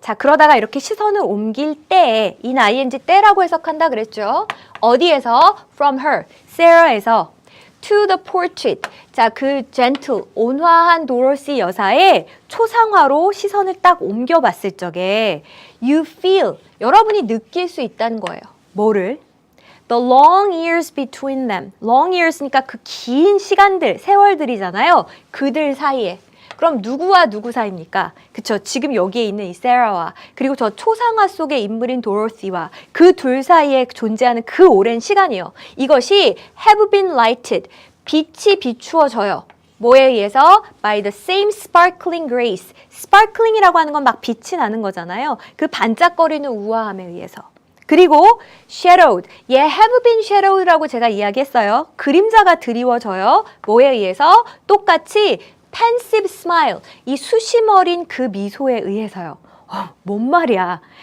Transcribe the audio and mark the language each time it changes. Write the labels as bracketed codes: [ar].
[ko] 자, 그러다가 이렇게 시선을 옮길 때, in ing 때라고 해석한다 그랬죠. 어디에서? [en] From her, Sarah에서 to the portrait. [ko] 자, 그 gentle, 온화한 도로시 여사의 초상화로 시선을 딱 옮겨봤을 적에 [en] you feel, [ko] 여러분이 느낄 수 있다는 거예요. 뭐를? [en] The long years between them. [ko] long years니까 그 긴 시간들, 세월들이잖아요. 그들 사이에. 그럼 누구와 누구 사이입니까? 그쵸? 지금 여기에 있는 이 세라와 그리고 저 초상화 속의 인물인 도로시와 그 둘 사이에 존재하는 그 오랜 시간이요. [en] 이것이 have been lighted. [ko] 빛이 비추어져요. 뭐에 의해서? [en] By the same sparkling grace. [ko] sparkling이라고 하는 건 막 빛이 나는 거잖아요. 그 반짝거리는 우아함에 의해서. 그리고 shadowed, have been shadowed라고 제가 이야기했어요. 그림자가 드리워져요. 뭐에 의해서? 똑같이 pensive smile, 이 수심 어린 그 미소에 의해서요. 뭔 말이야.